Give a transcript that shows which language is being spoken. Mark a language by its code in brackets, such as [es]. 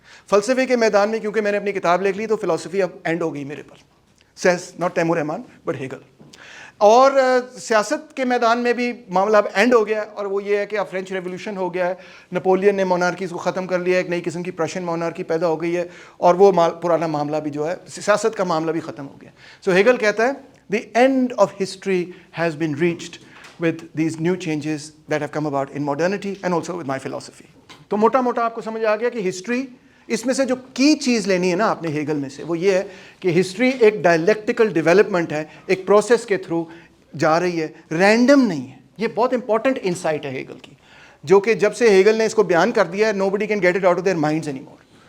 [ur] فلسفے کے میدان میں کیونکہ میں نے اپنی کتاب لکھ لی تو فلسفی اب اینڈ ہو گئی میرے پر, [en] Says not Taimur Rehman Butt Hegel. [ur] اور سیاست کے میدان میں بھی معاملہ اب اینڈ ہو گیا ہے, اور وہ یہ ہے کہ اب فرینچ ریولوشن ہو گیا ہے, نپولین نے مونارکیز کو ختم کر لیا, ایک نئی قسم کی پرشین مونارکی پیدا ہو گئی ہے, اور وہ پرانا معاملہ بھی جو ہے سیاست کا معاملہ بھی ختم ہو گیا. سو ہیگل کہتا ہے [en] The end of history has been reached with these new changes that have come about in modernity and also with my philosophy. [ur] تو موٹا موٹا آپ کو سمجھ آ گیا کہ ہسٹری, اس میں سے جو کی چیز لینی ہے نا آپ نے ہیگل میں سے, وہ یہ ہے کہ ہسٹری ایک ڈائلیکٹیکل ڈیولپمنٹ ہے, ایک پروسیس کے تھرو جا رہی ہے, رینڈم نہیں ہے. یہ بہت امپورٹنٹ انسائٹ ہے ہیگل کی, جو کہ جب سے ہیگل نے اس کو بیان کر دیا ہے [en] nobody can get it out of their minds anymore.